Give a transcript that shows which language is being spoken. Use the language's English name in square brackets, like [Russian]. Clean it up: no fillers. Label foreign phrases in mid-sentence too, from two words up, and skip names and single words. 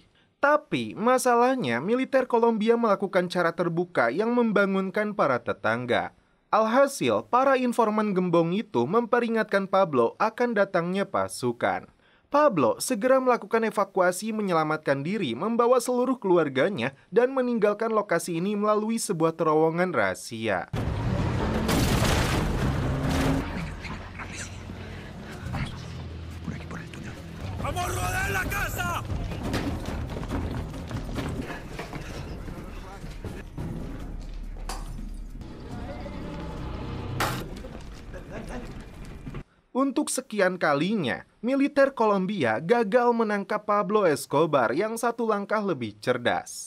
[Indonesian] Tapi masalahnya militer Kolombia melakukan cara terbuka yang membangunkan para tetangga. Alhasil, para informan gembong itu memperingatkan Pablo akan datangnya pasukan. Pablo segera melakukan evakuasi menyelamatkan diri, membawa seluruh keluarganya dan meninggalkan lokasi ini melalui sebuah terowongan rahasia. [Spanish] ¡Vamos a rodar la casa! [Indonesian] Untuk sekian kalinya, militer Kolombia gagal menangkap Pablo Escobar yang satu langkah lebih cerdas.